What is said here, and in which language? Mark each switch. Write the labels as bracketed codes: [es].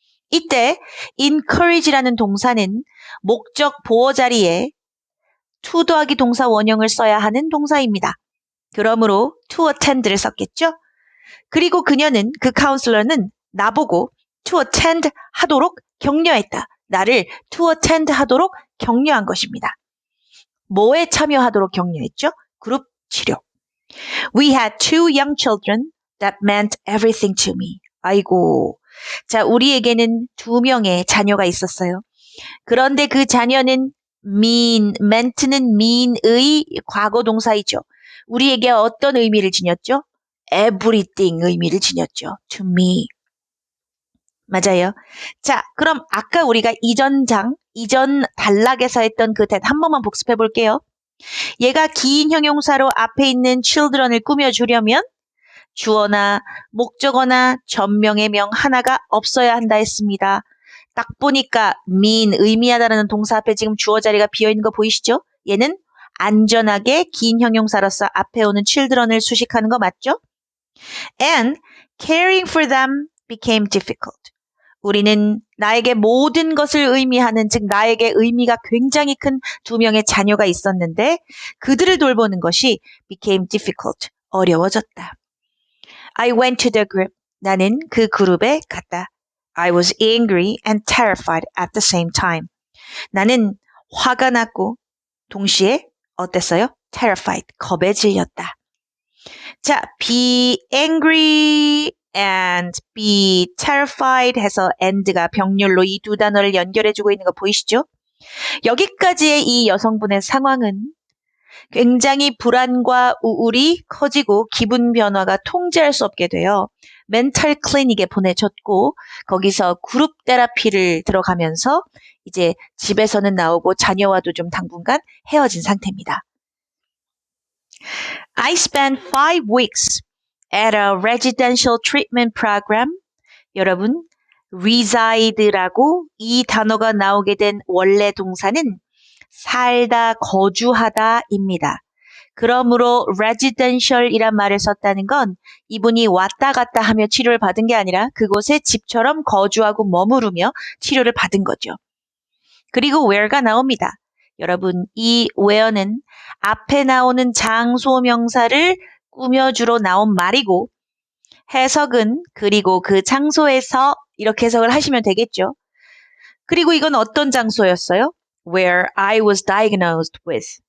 [ko] 이때 encourage라는 동사는 목적 보어 자리에 to 더하기 동사 원형을 써야 하는 동사입니다. 그러므로 to attend를 썼겠죠? 그리고 그녀는 그 카운슬러는 나보고 to attend 하도록 격려했다. 나를 to attend 하도록 격려한 것입니다. 뭐에 참여하도록 격려했죠? 그룹 치료. [en] We had two young children that meant everything to me. [ko] 아이고. 자, 우리에게는 2명의 자녀가 있었어요. 그런데 그 자녀는 meant는 mean의 과거 동사이죠. 우리에게 어떤 의미를 지녔죠? everything 의미를 지녔죠. [en] to me. 맞아요. [ko] 자, 그럼 아까 우리가 이전 단락에서 했던 그 대 한 번만 복습해 볼게요. 얘가 긴 형용사로 앞에 있는 children을 꾸며주려면 주어나 목적어나 전명의 명 하나가 없어야 한다 했습니다. 딱 보니까 mean, 의미하다라는 동사 앞에 지금 주어 자리가 비어있는 거 보이시죠? 얘는 안전하게 긴 형용사로서 앞에 오는 children을 수식하는 거 맞죠? [en] And caring for them became difficult. [ko] 우리는 나에게 모든 것을 의미하는, 즉 나에게 의미가 굉장히 큰 2명의 자녀가 있었는데 그들을 돌보는 것이 became difficult, 어려워졌다. [en] I went to the group. 나는 그 그룹에 갔다. I was angry and terrified at the same time. [ko] 나는 화가 났고 동시에 어땠어요? terrified, 겁에 질렸다. 자, be angry and be terrified 해서 and가 병렬로 이 두 단어를 연결해주고 있는 거 보이시죠? 여기까지의 이 여성분의 상황은 굉장히 불안과 우울이 커지고 기분 변화가 통제할 수 없게 되어 멘탈 클리닉에 보내졌고 거기서 그룹 테라피를 들어가면서 이제 집에서는 나오고 자녀와도 좀 당분간 헤어진 상태입니다. [en] I spent 5 weeks at a residential treatment program. [ko] 여러분, reside라고 이 단어가 나오게 된 원래 동사는 살다, 거주하다입니다. 그러므로 residential이란 말을 썼다는 건 이분이 왔다 갔다 하며 치료를 받은 게 아니라 그곳에 집처럼 거주하고 머무르며 치료를 받은 거죠. 그리고 where가 나옵니다. 여러분, 이 where는 앞에 나오는 장소 명사를 꾸며주러 나온 말이고 해석은 그리고 그 장소에서 이렇게 해석을 하시면 되겠죠. 그리고 이건 어떤 장소였어요? [en] Where I was diagnosed with.